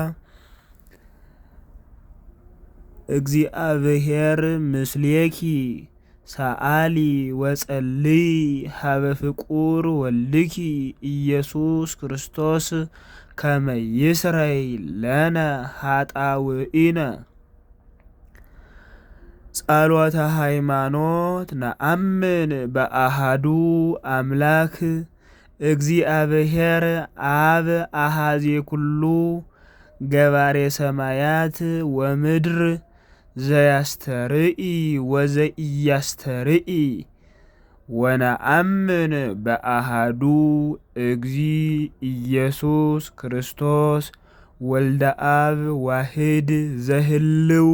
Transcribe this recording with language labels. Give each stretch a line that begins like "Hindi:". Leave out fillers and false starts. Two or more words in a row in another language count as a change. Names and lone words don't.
Geez: እግዚአብሔር ምስሌኪ ሰአሊ ወጸልይ ሀበ ፍቁር ወልድኪ ኢየሱስ ክርስቶስ ከመ ይስረይ ለነ ኃጣውኢነ። ጸሎተ ሃይማኖት ነአምን በአሐዱ አምላክ እግዚአብሔር አብ አሐዜ ኩሉ ገባሬ ሰማያት ወምድር ዘያስተርኢ ወዘኢያስተርኢ ወነአምን በአሐዱ እግዚ ኢየሱስ ክርስቶስ ወልደ አብ ዋሕድ ዘህልው